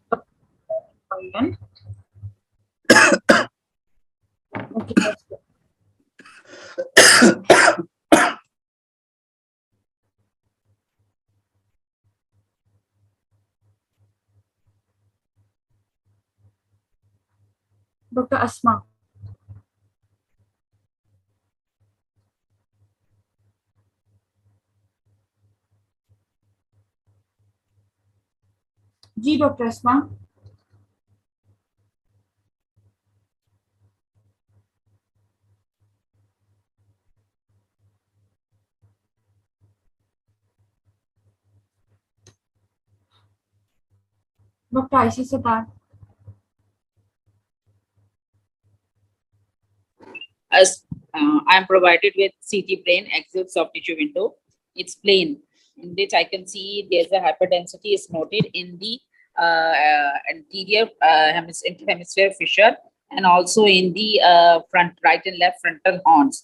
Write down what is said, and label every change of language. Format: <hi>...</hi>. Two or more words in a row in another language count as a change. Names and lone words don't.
<en>Yes. Okay, that's good. Dr. Asma.</en> <ur>जी डॉक्टर अस्मा. डॉक्टर आयशा सतार.</ur> <en>As I am provided with CT plane axial soft tissue window. It's plain, in which I can see there's a hyperdensity is noted in the anterior hemisphere fissure and also in the front right and left frontal horns.</en>